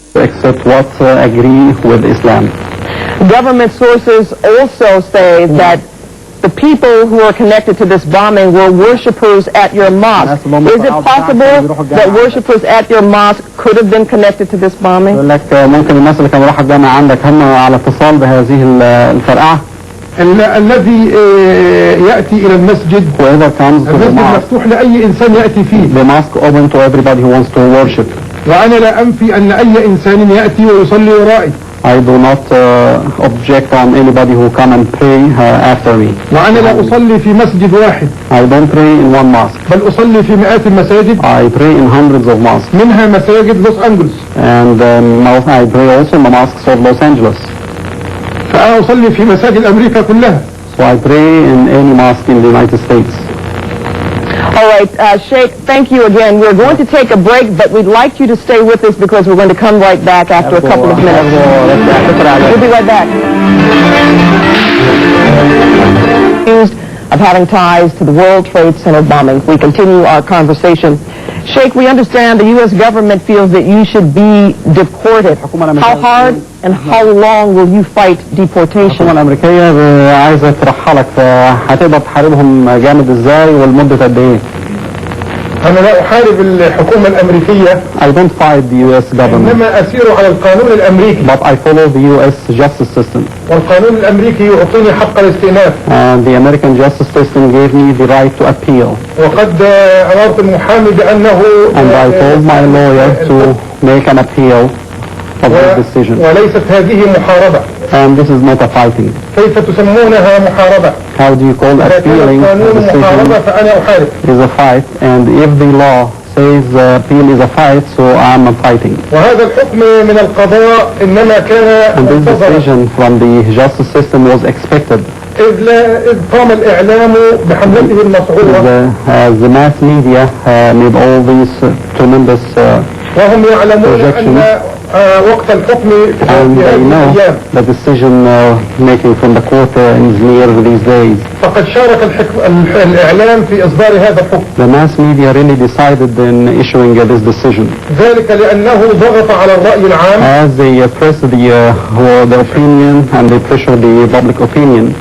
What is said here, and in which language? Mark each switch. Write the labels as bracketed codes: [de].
[en] except what agree with Islam. Government sources also say that the people who are connected to this bombing were worshippers at your mosque. Is it possible that worshippers at your mosque could have been connected to this bombing? [ar] يقول لك ممكن الناس اللي كانوا راحوا الجامعة عندك هم على اتصال بهذه الفرقعة. الذي يأتي إلى المسجد المسجد مفتوح لأي إنسان يأتي فيه. [en] The mosque open to everybody who wants to worship. [ar] وأنا لا أنفي أن أي إنسان يأتي ويصلي ورائي. [en] I do not object on anybody who come and pray after me. [ar] وأنا لا أصلي في مسجد واحد. [en] I don't pray in one mosque. [ar] بل أصلي في مئات المساجد. [en] I pray in hundreds of mosques. [ar] منها مساجد لوس أنجلوس. [en] And I pray also in the mosques of Los Angeles. [ar] فأنا أصلي في مساجد أمريكا كلها. [en] So I pray in any mosque in the United States. All right, Sheikh, thank you again. We're going to take a break, but we'd like you to stay with us because we're going to come right back after a couple of minutes. We'll be right back. Accused of having ties to the World Trade Center bombing. We continue our conversation Sheikh, we understand the U.S. government feels that you should be deported. How hard and how long will you fight deportation? [ar] الحكومة الأمريكية عايزة ترحلك، فهتقدر تحاربهم جامد ازاي والمدة قد ايه؟ أنا لا أحارب الحكومة الأمريكية. [en] I don't fight the U.S. government. [ar] إنما أسير على القانون الأمريكي. [en] But I follow the U.S. justice system. [ar] والقانون الأمريكي يعطيني حق الاستئناف. [en] And the American justice system gave me the right to appeal. [ar] وقد أمرت المحامي بأنه. [en] And I told my lawyer to make an appeal of this decision. [ar] وليست هذه محاربة. [en] And this is not a fighting. [ar] كيف تسمونها محاربة؟ [en] How do you call appealing a decision? [ar] محاربة فأنا أحارب. [en] Is a fight, and if the law says appeal is a fight, so I'm fighting. [ar] وهذا الحكم من القضاء إنما كان. [en] And this decision from the justice system was expected. [ar] إذ قام الإعلام بحملته المصعوبة. [en] As the mass media made all these tremendous [ar] وهم يعلمون أن وقت الحكم في هذه الأيام. [en] The decision making from the court is near these days. [ar] فقد شارك الإعلام في إصدار هذا الحكم. [en] The mass media really decided in issuing this decision. [ar] ذلك لأنه ضغط على الرأي العام. [en] As they pressed the opinion and they pressured the public opinion.